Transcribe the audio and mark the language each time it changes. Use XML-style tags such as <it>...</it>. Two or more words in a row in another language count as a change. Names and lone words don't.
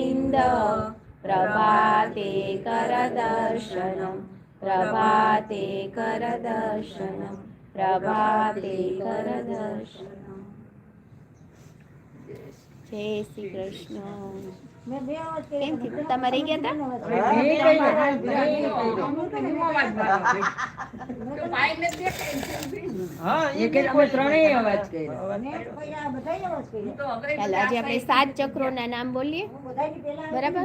<sa>गोविन्द प्रभाते करदर्शनं प्रभाते करदर्शनं प्रभाते करदर्शनं।</sa> <hi>जय श्री कृष्ण।</hi> <gu>કેમ થયું? તમારે ગયા હતા? ચાલો આજે આપણે 7 ચક્રોના નામ બોલીએ, બરાબર?</gu>